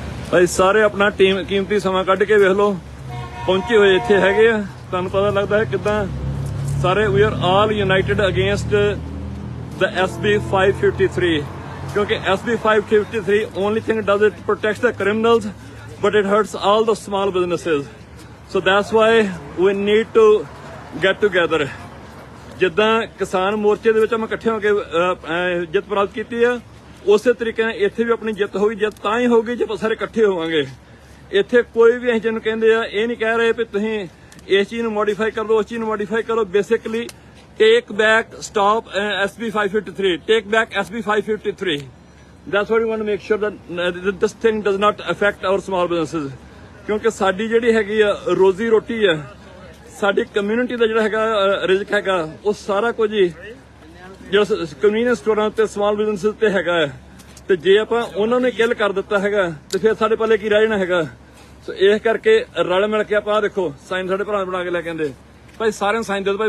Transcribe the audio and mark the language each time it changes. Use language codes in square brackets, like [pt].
[pa] ਭਾਈ ਸਾਰੇ ਆਪਣਾ ਕੀਮਤੀ ਸਮਾਂ ਕੱਢ ਕੇ ਵੇਖ ਲਓ, ਪਹੁੰਚੇ ਹੋਏ ਇੱਥੇ ਹੈਗੇ ਆ। ਤੁਹਾਨੂੰ ਪਤਾ ਲੱਗਦਾ ਹੈ ਕਿੱਦਾਂ ਸਾਰੇ [en] We are all United against the SB 553 ਕਿਉਂਕਿ SB 553 only thing does it protects the criminals but it hurts all the small businesses, so that's why we need to get together. [pa] ਜਿੱਦਾਂ ਕਿਸਾਨ ਮੋਰਚੇ ਦੇ ਵਿੱਚ ਆਪਾਂ ਇਕੱਠੇ ਹੋ ਕੇ ਜਿੱਤ ਪ੍ਰਾਪਤ ਕੀਤੀ ਆ, ਉਸੇ ਤਰੀਕੇ ਨਾਲ ਇੱਥੇ ਵੀ ਆਪਣੀ ਜਿੱਤ ਹੋਈ। ਜਿੱਤ ਤਾਂ ਹੀ ਹੋਊਗੀ ਜੇ ਆਪਾਂ ਸਾਰੇ ਇਕੱਠੇ ਹੋਵਾਂਗੇ। ਇੱਥੇ ਕੋਈ ਵੀ ਅਸੀਂ ਜਿਹਨੂੰ ਕਹਿੰਦੇ ਆ ਇਹ ਨਹੀਂ ਕਹਿ ਰਹੇ ਵੀ ਤੁਸੀਂ ਇਸ ਚੀਜ਼ ਨੂੰ ਮੋਡੀਫਾਈ ਕਰ ਲਓ, ਉਸ ਚੀਜ਼ ਨੂੰ ਮੋਡੀਫਾਈ ਕਰੋ। [en] Basically take back, stop SB 553, take back SB 553. That's what we want to make sure that this thing does not affect our small businesses. [pa] ਕਿਉਂਕਿ ਸਾਡੀ ਜਿਹੜੀ ਹੈਗੀ ਆ ਰੋਜ਼ੀ ਰੋਟੀ ਆ, ਸਾਡੀ ਕਮਿਊਨਿਟੀ ਦਾ ਜਿਹੜਾ ਹੈਗਾ ਰਿਜ਼ਕ ਹੈਗਾ, ਉਹ ਸਾਰਾ ਕੁਝ ਹੀ ਜਿਹੜਾ ਕਨਵੀਨੀਅੰਸ ਸਟੋਰਾਂ ਤੇ ਸਮਾਲ ਬਿਜ਼ਨਸ ਤੇ ਹੈਗਾ ਹੈ। ਤੇ ਜੇ ਆਪਾਂ ਉਹਨਾਂ ਨੇ ਕਿਲ ਕਰ ਦਿੱਤਾ ਹੈਗਾ ਤੇ ਫਿਰ ਸਾਡੇ ਪੱਲੇ ਕੀ ਰਹਿ ਜਾਣਾ ਹੈਗਾ। ਸੋ ਇਸ ਕਰਕੇ ਰਲ ਮਿਲ ਕੇ ਆਪਾਂ ਦੇਖੋ ਸਾਈਨ ਸਾਡੇ ਭਰਾ ਬਣਾ ਕੇ ਲੈ ਕੇ ਆਂਦੇ ਭਾਈ, ਸਾਰਿਆਂ ਨੂੰ ਸਾਈਨ ਦੇ ਦਿਓ ਭਾਈ।